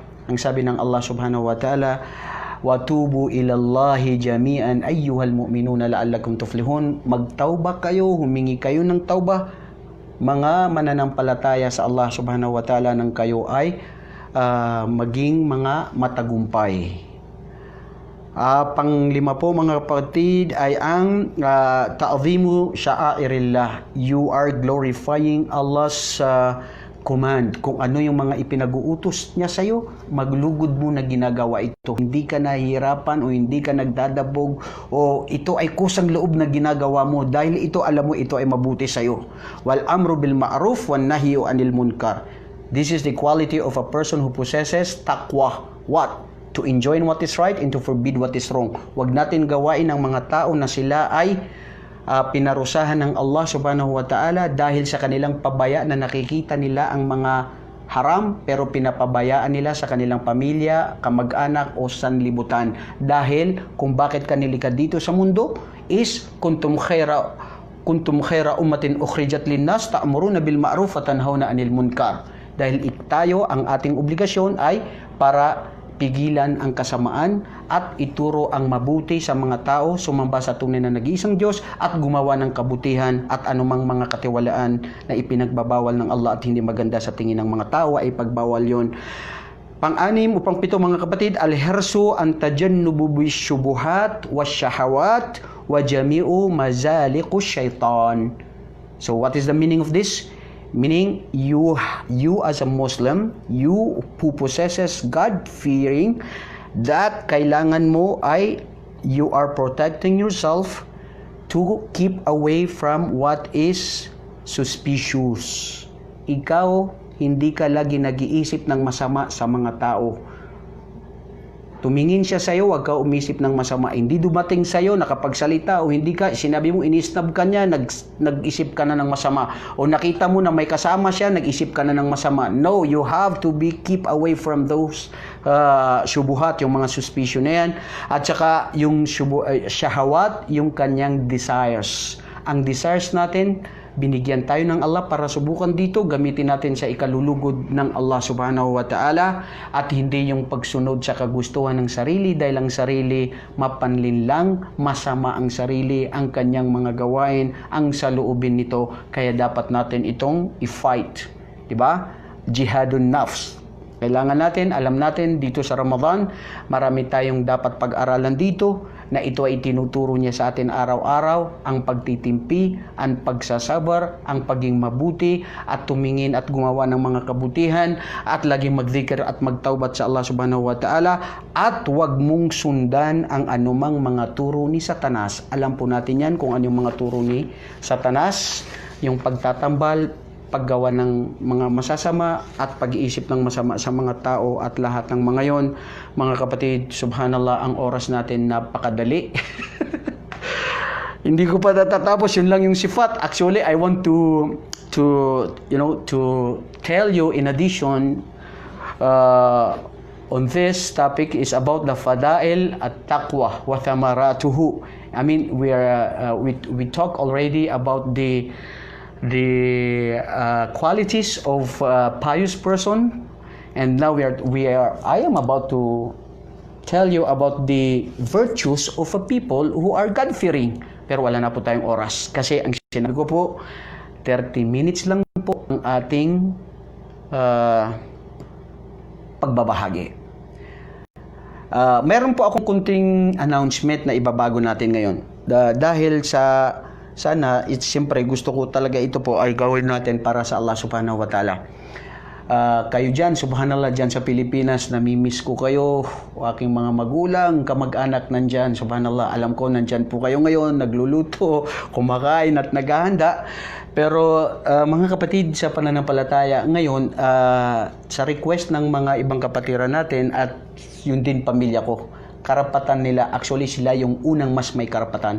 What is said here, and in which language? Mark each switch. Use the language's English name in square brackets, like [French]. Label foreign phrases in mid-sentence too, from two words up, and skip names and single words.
[Filipino] Ang sabi ng [Arabic] Allah subhanahu wa ta'ala, وَتُوبُوا إِلَى اللَّهِ جَمِيعًا أَيُّهَا الْمُؤْمِنُونَ لَعَلَّكُمْ تُفْلِحُونَ. [Filipino] Magtauba kayo, humingi kayo ng tauba, mga mananampalataya sa Allah [Arabic] سبحانه وتعالى, [Filipino] nang kayo ay maging mga matagumpay. Panglima po mga kapatid ay ang [Arabic] تعظيم شعائر الله. [English] You are glorifying Allah's command. [Filipino] Kung ano yung mga ipinag-uutos niya sa'yo, maglugod mo na ginagawa ito. Hindi ka nahihirapan o hindi ka nagdadabog o ito ay kusang loob na ginagawa mo dahil ito, alam mo, ito ay mabuti sa'yo. [Arabic] والأمر بالمعروف والنهي عن المنكر. [English] This is the quality of a person who possesses taqwa. What? To enjoin what is right and to forbid what is wrong. [Filipino] Huwag natin gawain ang mga tao na sila ay pinarusahan ng Allah [Arabic] سبحانه وتعالى [Filipino] dahil sa kanilang pabaya na nakikita nila ang mga haram pero pinapabayaan nila sa kanilang pamilya, kamag-anak o sanlibutan. Dahil kung bakit ka nilikha dito sa mundo is [Arabic] كنتم خير أمة أخرجت للناس تأمرون بالمعروف وتنهون عن المنكر. [Filipino] Dahil tayo, ang ating obligasyon ay para pigilan ang kasamaan at ituro ang mabuti sa mga tao, sumamba sa tunay na nag-iisang Diyos at gumawa ng kabutihan, at anumang mga katiwalaan na ipinagbabawal ng Allah at hindi maganda sa tingin ng mga tao ay pagbawal yon. Pang-anim o pang-pito mga kapatid, [Arabic] الحرص أن تجنب بالشبهات والشهوات وجميع مزالق الشيطان. [English] So what is the meaning of this? Meaning, you as a Muslim, you who possesses God-fearing, that [Filipino] kailangan mo ay [English] you are protecting yourself to keep away from what is suspicious. [Filipino] Ikaw, hindi ka lagi nag-iisip ng masama sa mga tao. Tumingin siya sa'yo, huwag ka umisip ng masama. Hindi dumating sa'yo, nakapagsalita o hindi ka, sinabi mo inisnab ka niya, nag-isip ka na ng masama. O nakita mo na may kasama siya, nag-isip ka na ng masama. [English] No, you have to keep away from those syubuhat, [Filipino] yung mga suspicion na yan. At saka yung syahawat, yung kanyang desires. Ang desires natin, Binigyan tayo ng Allah para subukan dito, gamitin natin sa ikalulugod ng Allah subhanahu wa ta'ala at hindi yung pagsunod sa kagustuhan ng sarili dahil ang sarili mapanlinlang, masama ang sarili, ang kanyang mga gawain, ang saloobin nito. Kaya dapat natin itong i-fight. Diba? [Arabic] جهاد النفس. [Filipino] Kailangan natin, alam natin dito sa Ramadan, marami tayong dapat pag-aralan dito na ito ay tinuturo niya sa atin araw-araw, ang pagtitimpi, ang pagsasabar, ang paging mabuti at tumingin at gumawa ng mga kabutihan at laging magzikir at magtaubat sa Allah [Arabic] سبحانه وتعالى [Filipino] at huwag mong sundan ang anumang mga turo ni Satanas. Alam po natin yan kung ano yung mga turo ni Satanas, yung pagtatambal, paggawa ng mga masasama at pag-iisip ng masama sa mga tao at lahat ng mga yon. Mga kapatid, subhanallah, ang oras natin napakadali. Hindi ko pa natatapos, yun lang yung sifat. [English] Actually, I want to tell you in addition on this topic is about the [Arabic] فضائل التقوى وثمراته. [English] I mean, we talk already about the qualities of pious person, and now I am about to tell you about the virtues of a people who are God-fearing. [Filipino] Pero wala na po tayong oras kasi ang sinabi ko po 30 minutes lang po ang ating pagbabahagi. Meron po akong kunting announcement na ibabago natin ngayon. Dahil sana, siyempre gusto ko talaga ito po ay gawin natin para sa Allah [Arabic] سبحانه وتعالى. [Filipino] Kayo dyan, subhanallah, dyan sa Pilipinas, namimiss ko kayo, aking mga magulang, kamag-anak nandyan, subhanallah, alam ko nandyan po kayo ngayon, nagluluto, kumakain at naghahanda. Pero mga kapatid sa pananampalataya, ngayon, sa request ng mga ibang kapatiran natin at yun din pamilya ko, karapatan nila, actually sila yung unang mas may karapatan.